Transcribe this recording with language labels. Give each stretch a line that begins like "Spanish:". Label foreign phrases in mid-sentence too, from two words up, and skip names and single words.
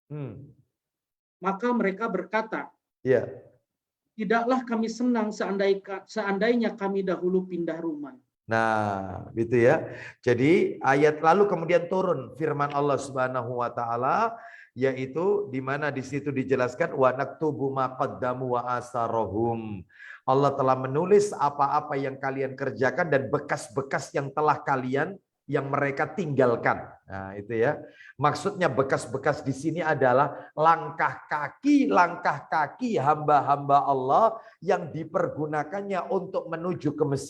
Indonesian: Maka mereka berkata, Ya. tidaklah kami senang seandainya kami dahulu pindah rumah. Nah, gitu ya. Jadi ayat lalu kemudian turun firman Allah
Arabic: سبحانه وتعالى
Indonesian: yaitu di mana di situ dijelaskan
Arabic: ونكتب ما قدموا وآثارهم.
Indonesian: Allah telah menulis apa-apa yang kalian kerjakan dan bekas-bekas yang telah kalian yang mereka tinggalkan. Nah, itu ya. Maksudnya bekas-bekas di sini adalah langkah kaki hamba-hamba Allah yang dipergunakannya untuk menuju ke masjid.